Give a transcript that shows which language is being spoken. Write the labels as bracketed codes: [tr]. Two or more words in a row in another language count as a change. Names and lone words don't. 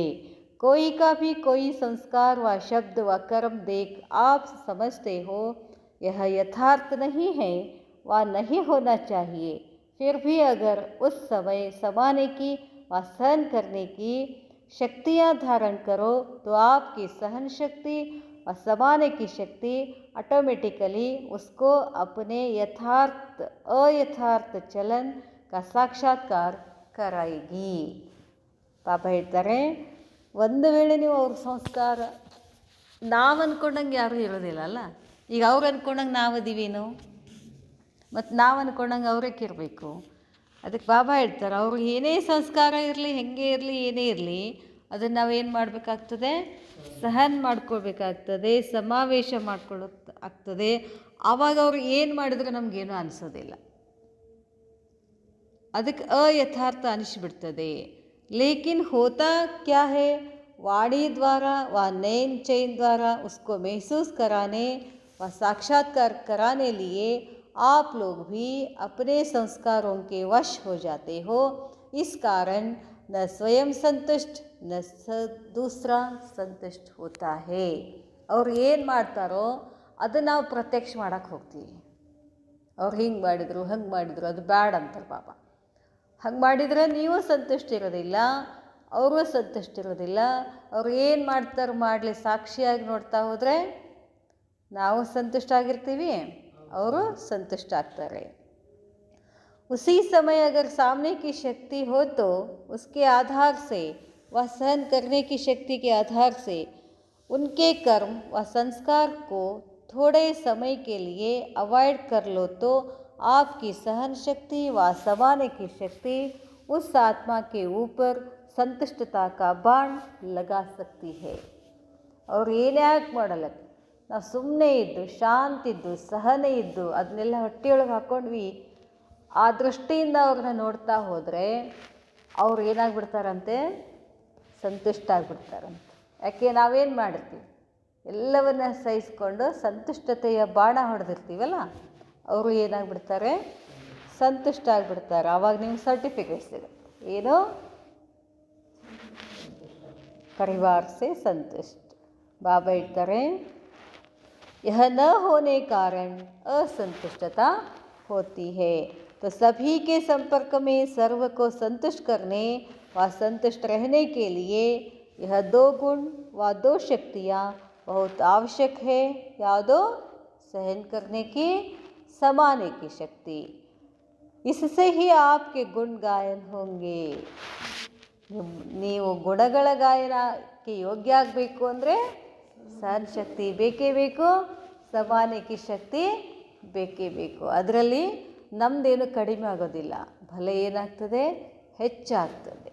[hi] कोई का भी कोई संस्कार व शब्द व कर्म देख आप समझते हो यह यथार्थ नहीं है व नहीं होना चाहिए, फिर भी अगर उस समय समाने की व सहन करने की शक्तियाँ धारण करो तो आपकी सहन शक्ति व समाने की शक्ति ऑटोमेटिकली उसको अपने अयथार्थ चलन का साक्षात्कार कराएगी. [kn] ಪಾಪ ಹೇಳ್ತಾರೆ, ಒಂದು ವೇಳೆ ನೀವು ಅವ್ರ ಸಂಸ್ಕಾರ ನಾವು ಅಂದ್ಕೊಂಡಂಗೆ ಯಾರೂ ಇರೋದಿಲ್ಲ ಅಲ್ಲ. ಈಗ ಅವ್ರು ಅಂದ್ಕೊಂಡಂಗೆ ನಾವು ಅದೀವೇನು, ಮತ್ತು ನಾವು ಅಂದ್ಕೊಂಡಂಗೆ ಅವ್ರಕ್ಕೆ ಇರಬೇಕು. ಅದಕ್ಕೆ ಬಾಬಾ ಹೇಳ್ತಾರೆ, ಅವ್ರಿಗೆ ಏನೇ ಸಂಸ್ಕಾರ ಇರಲಿ, ಹೆಂಗೆ ಇರಲಿ, ಏನೇ ಇರಲಿ, ಅದನ್ನು ನಾವೇನು ಮಾಡಬೇಕಾಗ್ತದೆ, ಸಹನ್ ಮಾಡ್ಕೊಳ್ಬೇಕಾಗ್ತದೆ, ಸಮಾವೇಶ ಆಗ್ತದೆ. ಆವಾಗ ಅವ್ರು ಏನು ಮಾಡಿದ್ರು ನಮಗೇನು ಅನಿಸೋದಿಲ್ಲ, ಅದಕ್ಕೆ ಅಯಥಾರ್ಥ ಅನಿಸ್ಬಿಡ್ತದೆ. [hi] लेकिन होता क्या है, वाणी द्वारा व नैन चैन द्वारा उसको महसूस कराने व साक्षात्कार कराने लिए आप लोग भी अपने संस्कारों के वश हो जाते हो. इस कारण न स्वयं संतुष्ट न दूसरा संतुष्ट होता है. [kn] ಅವ್ರು ಏನು ಮಾಡ್ತಾರೋ ಅದನ್ನು ನಾವು ಪ್ರತ್ಯಕ್ಷ ಮಾಡೋಕ್ಕೆ ಹೋಗ್ತೀವಿ. ಅವ್ರು ಹಿಂಗೆ ಮಾಡಿದರು, ಹಂಗೆ ಮಾಡಿದರು, ಅದು ಬ್ಯಾಡ್ ಅಂತಾರೆ ಬಾಬಾ. ಹಂಗೆ ಮಾಡಿದರೆ ನೀವು ಸಂತುಷ್ಟ ಇರೋದಿಲ್ಲ, ಅವರು ಸಂತುಷ್ಟ ಇರೋದಿಲ್ಲ. ಅವ್ರು ಏನು ಮಾಡ್ತಾರೆ ಮಾಡಲಿ, ಸಾಕ್ಷಿಯಾಗಿ ನೋಡ್ತಾ ಹೋದರೆ ನಾವು ಸಂತುಷ್ಟ ಆಗಿರ್ತೀವಿ, ಅವರು ಸಂತುಷ್ಟ ಆಗ್ತಾರೆ. [hi] उसी समय अगर सामने की शक्ति हो तो उसके आधार से व सहन करने की शक्ति के आधार से उनके कर्म व संस्कार को थोड़े समय के लिए अवॉइड कर लो तो आपकी सहन शक्ति व समाने की शक्ति उस आत्मा के ऊपर संतुष्टता का बाण लगा सकती है. [kn] ಅವ್ರು ಏನ್ಯಾಕೆ ಮಾಡಲ್ಲ, ನಾವು ಸುಮ್ಮನೆ ಇದ್ದು ಶಾಂತಿದ್ದು ಸಹನೆ ಇದ್ದು ಅದನ್ನೆಲ್ಲ ಹೊಟ್ಟೆಯೊಳಗೆ ಹಾಕ್ಕೊಂಡ್ವಿ, ಆ ದೃಷ್ಟಿಯಿಂದ ಅವ್ರನ್ನ ನೋಡ್ತಾ ಹೋದರೆ ಅವ್ರು ಏನಾಗ್ಬಿಡ್ತಾರಂತೆ, ಸಂತುಷ್ಟ ಆಗಿಬಿಡ್ತಾರಂತೆ. ಯಾಕೆ ನಾವೇನು ಮಾಡಿರ್ತೀವಿ, ಎಲ್ಲವನ್ನ ಸಹಿಸ್ಕೊಂಡು ಸಂತುಷ್ಟತೆಯ ಬಾಣ ಹೊಡೆದಿರ್ತೀವಲ್ಲ, ಅವರು ಏನಾಗ್ಬಿಡ್ತಾರೆ, ಸಂತುಷ್ಟ ಆಗಿಬಿಡ್ತಾರೆ. ಆವಾಗ ನಿಮ್ಗೆ ಸರ್ಟಿಫಿಕೇಟ್ ಸಿಗುತ್ತೆ, ಏನು, [hi] परिवार से संतुष्ट. [kn] ಬಾಬಾ ಹೇಳ್ತಾರೆ, [hi] यह न होने कारण असंतुष्टता होती है, तो सभी के संपर्क में सर्व को संतुष्ट करने व संतुष्ट रहने के लिए यह दो गुण व दो शक्तियाँ बहुत आवश्यक है. यादो सहन करने की, समाने की शक्ति. इससे ही आपके गुण गायन होंगे. [kn] ನೀವು ಗುಣಗಳ ಗಾಯನಕ್ಕೆ ಯೋಗ್ಯ ಆಗಬೇಕು ಅಂದರೆ ಸಹನ ಶಕ್ತಿ ಬೇಕೇ ಬೇಕು, ಸಮಾನಕ್ಕೆ ಶಕ್ತಿ ಬೇಕೇ ಬೇಕು. ಅದರಲ್ಲಿ ನಮ್ಮದೇನು ಕಡಿಮೆ ಆಗೋದಿಲ್ಲ, ಭಲೆ ಏನಾಗ್ತದೆ, ಹೆಚ್ಚಾಗ್ತದೆ.